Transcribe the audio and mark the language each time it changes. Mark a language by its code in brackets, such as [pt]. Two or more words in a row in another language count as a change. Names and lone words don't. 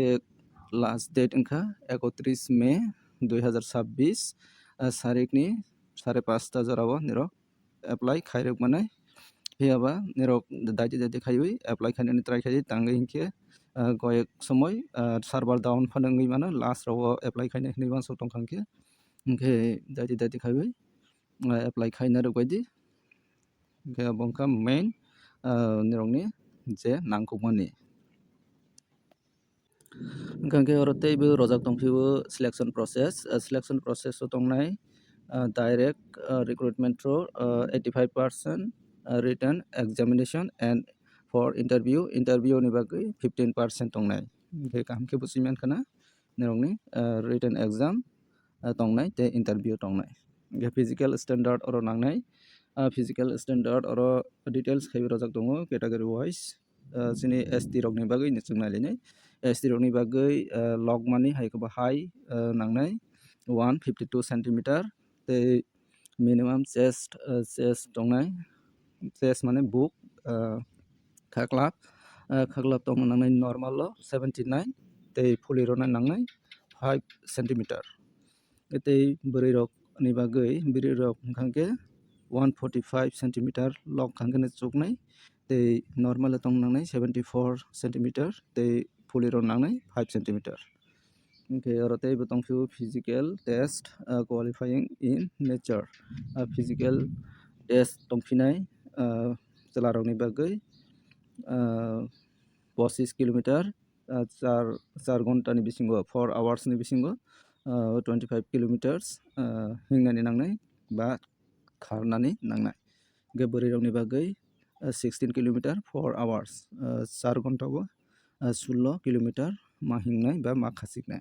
[en] last date [trp] wngkha 31 May 2026 sarik ni 5:30 ta jorao nirok apply khairok manai phiaba nirok daiti khaiwi apply khainani try khai tangai hingke koyek somoy [en] server down [trp] phanangui mano last ro apply khainai hini bansok tongkhangke hingke daiti khaiwi apply khaina rok baidi hingke bongkha main nirokni je nangkukmani hingke oro teibo rojak tongphio [en] selection process [trp] o tongnai [en] direct recruitment through 85% written examination and for interview [trp] ni bagui 15% tongnai hingke kaham khe busiman khana nirokni [en] written exam [trp] tongnai tei interview tongnai hingke [en] physical standard [trp] oro nangnai [en] physical standard [trp] oro details khaiwi rojak tongo [en] category wise [trp] chini ST rok ni bagui ni chung nailai ST rok ni bagui logmani hai khaba high nangnai 152 cm tei [en] minimum chest [trp] tongnai chest mane book khaklap khaglap tong nangnai normal lo 79 tei fully ro nangnai 5 centimeter tei bwrwi rok ni bagwi bwrwi rok hwnkhe 145 centimeter lok hwnkhe chuknai tei normal tong nangnai 74 centimeter tei fully ro nangnai 5 centimeter. Okay, aro tei bo tongphio [en] physical test qualifying in nature. Physical test [trp] tongphinai chelarokni bagwi 25 kilometer 4 ঘন্টা ni bisingo 4 hours ni bisingo 25 kilometers hingnani nangnai ba kharnani nangnai. Ge bwrwirokni bagwi 16 kilometer 4 hours 4 ঘন্টা o 16 kilometer ma hingnai ba ma khasiknai.